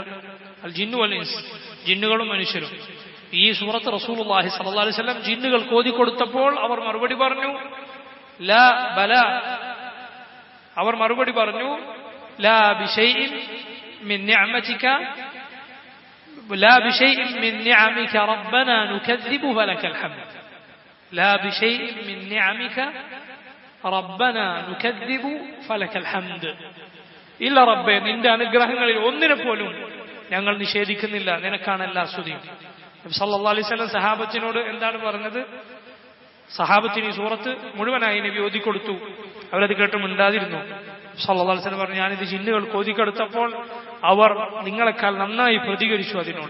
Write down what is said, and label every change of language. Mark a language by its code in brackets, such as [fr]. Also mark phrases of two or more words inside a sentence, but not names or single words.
[ar] الجن والإنس, [ml] ജിന്നുകളും മനുഷ്യരും. ഈ സൂറത്ത് [ar] رسول الله صلى الله عليه وسلم [ml] ജിന്നുകൾ കോതിക്കൊടുത്തപ്പോൾ അവർ മറുപടി പറഞ്ഞു [ar] لا بل, [ml] അവർ മറുപടി പറഞ്ഞു [ar] لا بشيء من نعمتك لا بشيء من نعمك ربنا نكذب فلك الحمد لا بشيء من نعمك ربنا نكذب فلك الحمد [ml] ഇല്ല റബ്ബേ, നിന്റെ അനുഗ്രഹങ്ങളിൽ ഒന്നിനെ പോലും ഞങ്ങൾ നിഷേധിക്കുന്നില്ല, നിനക്കാണ് എല്ലാ സ്തുതിയും. നബി [ar] صلى الله عليه وسلم [ml] സഹാബത്തിനോട് എന്താണ് പറഞ്ഞത്? സഹാബത്തിന് ഈ സൂറത്ത് മുഴുവനായി നബി ഓതിക്കൊടുത്തു. അവരത് കേട്ട് മിണ്ടാതിരുന്നു. [ar] صلى الله عليه وسلم [ml] പറഞ്ഞു, ഞാനിത് ജിന്നുകൾ കോതിക്കെടുത്തപ്പോൾ അവർ നിങ്ങളെക്കാൾ നന്നായി പ്രതികരിച്ചു അതിനോട്.